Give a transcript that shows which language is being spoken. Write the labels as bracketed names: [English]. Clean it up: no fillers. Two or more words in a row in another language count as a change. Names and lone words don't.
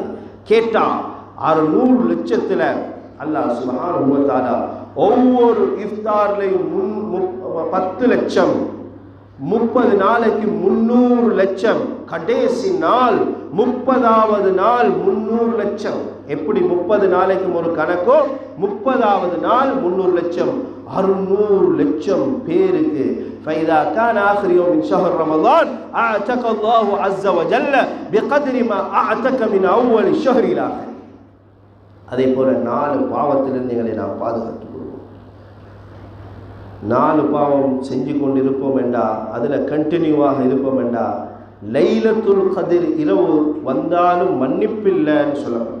[Tamil] கேட்டா 600 லட்சத்தில் [Arabic] الله سبحانه وتعالى [Tamil] ஒவ்வொரு இஃப்தார்லையும் 10 லட்சம், 30 நாளைக்கு 300 லட்சம், கடைசி நாள் 30வது நாள் 300 லட்சம். எப்படி 30 நாளைக்கு ஒரு கணக்கோ 30வது நாள் 300 லட்சம், 600 லட்சம் பேருக்கு. [Arabic] فإذا كان آخر يوم من شهر رمضان أعتق الله عز وجل بقدر ما أعتق من أول الشهر إلى آخر. [Tamil] அதே போல 4 பாவத்திலிருந்து எங்களை நாம் பாதுகாத்துக் கொள்வோம். 4 பாவம் செஞ்சு கொண்டிருப்போம் என்றா, அதில் கண்டினியூவாக இருப்போம் என்றா, லைலத்துல் கதிர் இரவு வந்தாலும் மன்னிப்பில்லைன்னு சொல்லப்படும்.